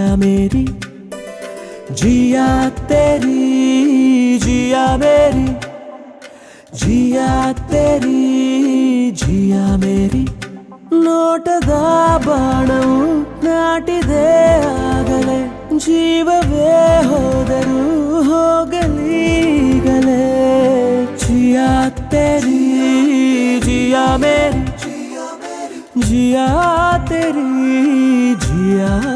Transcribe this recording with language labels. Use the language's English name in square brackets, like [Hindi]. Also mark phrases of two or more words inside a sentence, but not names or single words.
[Hindi] मेरी जिया तेरी जिया मेरी जिया तेरी जिया मेरी [Kannada] ನೋಟದ ಬಾಣವು ನಾಟಿದೆ ಆಗಲೇ ಜೀವವೇ ಹೋದರೂ ಹೋಗಲೀಗಲೇ [Hindi] जिया तेरी जिया मेरी जिया तेरी जिया